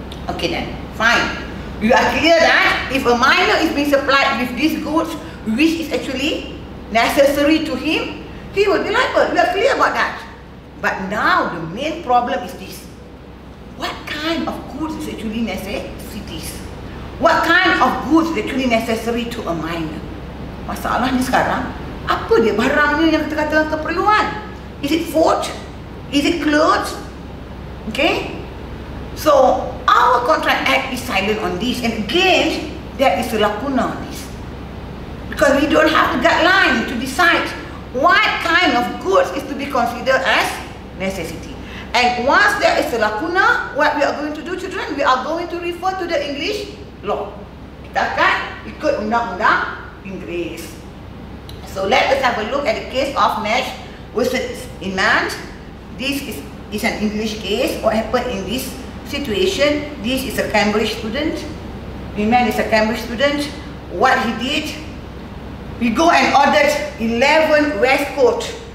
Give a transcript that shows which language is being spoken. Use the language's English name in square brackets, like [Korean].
[English] Okay then, fine. You are clear that if a minor is being supplied with these goods which is actually necessary to him, he will be liable. We are clear about that. But now the main problem is this. What kind of goods is actually necessities? What kind of goods is actually necessary to a minor? [Malay] Masalahnya sekarang, apa dia barangnya yang kita kata keperluan? [English] Is it food? Is it clothes? Okay? So, our Contract Act is silent on this, and again, there is a lacuna on this. Because we don't have a guideline to decide what kind of goods is to be considered as necessity. And once there is a lacuna, what we are going to do, children? We are going to refer to the English law. [Malay] Kita akan ikut undang-undang Inggris. [English] So let us have a look at the case of Nash versus Inman. This is an English case. What happened in this situation? This is a Cambridge student. Inman is a Cambridge student. What he did, he go and ordered 11 waistcoat.